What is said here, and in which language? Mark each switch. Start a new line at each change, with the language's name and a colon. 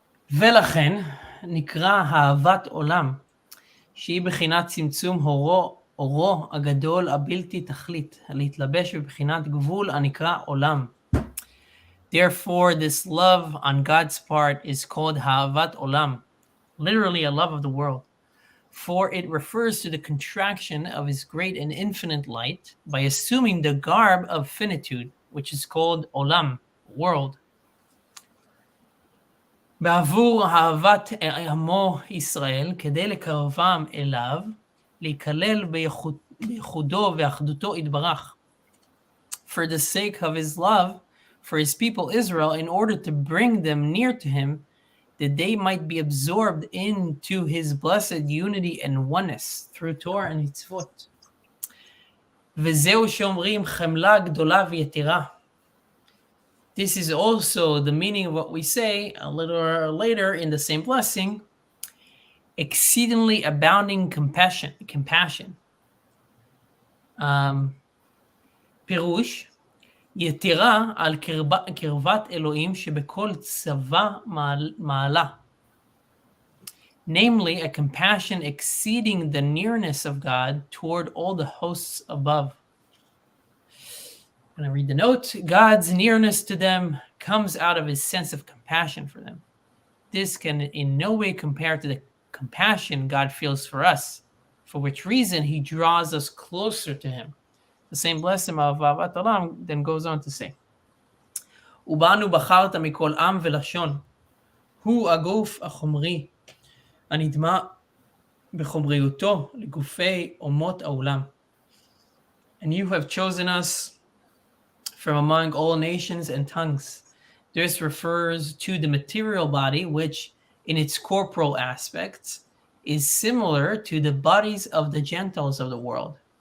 Hebrew: ולכן נקרא אהבת עולם, שהיא בחינת צמצום אורו הגדול הבלתי תכלית, להתלבש בבחינת גבול הנקרא עולם.
English: Therefore, this love on God's part is called Ha'avat Olam, literally a love of the world, for it refers to the contraction of his great and infinite light by assuming the garb of finitude, which is called Olam, world.
Hebrew: בעבור אהבת עמו ישראל, כדי לקרבם אליו, להיכלל בייחודו ואחדותו יתברך.
English: For the sake of his love for his people Israel, in order to bring them near to him, that they might be absorbed into his blessed unity and oneness through Torah and mitzvot.
Hebrew: וזהו שאומרים חמלה גדולה ויתרה.
English: This is also the meaning of what we say a little later in the same blessing, exceedingly abounding compassion.
Hebrew: פירוש, יתרה על קרבת אלוהים שבכל צבא מעלה.
English: Namely, a compassion exceeding the nearness of God toward all the hosts above. I'm going to read the note. God's nearness to them comes out of his sense of compassion for them. This can in no way compare to the compassion God feels for us, for which reason he draws us closer to him. The same blessing of Ahavat Olam then goes on to say,
Hebrew: ובנו בחרת מכל עם ולשון, הוא הגוף החומרי, הנדמה בחומריותו לגופי אומות העולם.
English: And you have chosen us from among all nations and tongues. This refers to the material body, which in its corporal aspects is similar to the bodies of the Gentiles of the world.